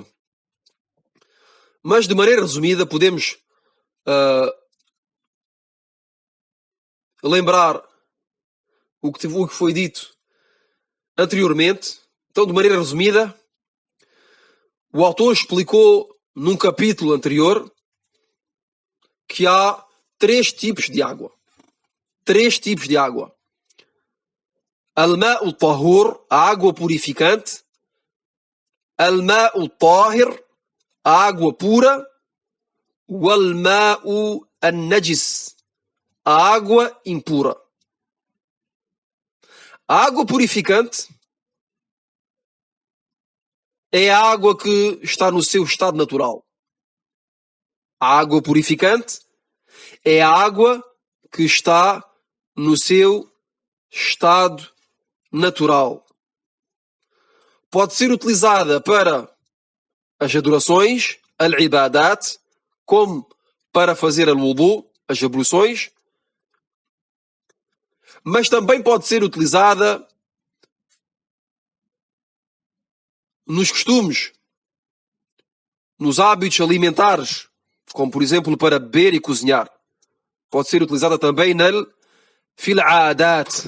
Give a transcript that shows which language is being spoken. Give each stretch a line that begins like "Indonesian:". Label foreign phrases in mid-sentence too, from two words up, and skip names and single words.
Portuguese: Mas de maneira resumida podemos lembrar o que foi dito anteriormente. Então, de maneira resumida, o autor explicou num capítulo anterior que há três tipos de água. Três tipos de água.
Arabic: الماء طهور,
Portuguese: a água purificante.
Arabic: الماء طاهر,
Portuguese: a água pura.
Arabic: والماء النجس,
Portuguese: a água impura. A água purificante é a água que está no seu estado natural. A água purificante é a água que está no seu estado natural. Pode ser utilizada para as adorações, al-ibadat, como para fazer al-wudu, as abluções, mas também pode ser utilizada nos costumes, nos hábitos alimentares, como por exemplo para beber e cozinhar. Pode ser utilizada também
Arabic: في العادات.